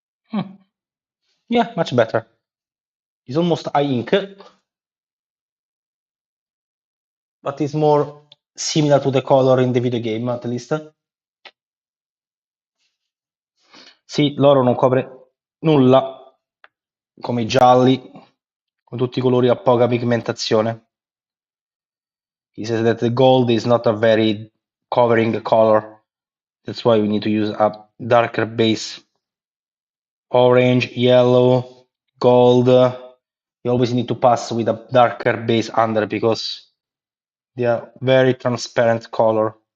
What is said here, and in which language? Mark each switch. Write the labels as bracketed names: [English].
[English] Hmm. Yeah, much better. It's almost eye ink, but it's more similar to the color in the video game, at least. [Italian] Sì, l'oro non copre nulla, come i gialli, con tutti i colori a poca pigmentazione. [English] He says that the gold is not a very covering color. That's why we need to use a darker base. Orange, yellow, gold. You always need to pass with a darker base under because they are very transparent color.